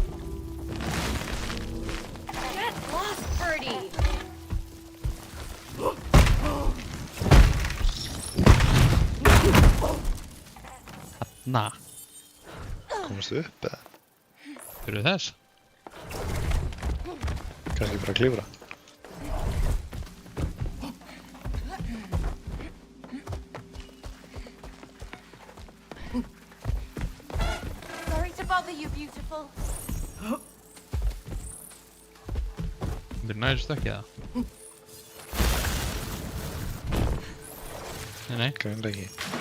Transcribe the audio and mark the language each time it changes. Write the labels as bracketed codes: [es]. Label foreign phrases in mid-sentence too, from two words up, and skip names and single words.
[en] Get lost, birdie. [is] Þarna. Komstu upp eða? Fyrir þess. Kannski bara að klifra. [en] Sorry to bother you, beautiful. [is] Það byrja næri stökk eða? Nei. Greinlega ekki.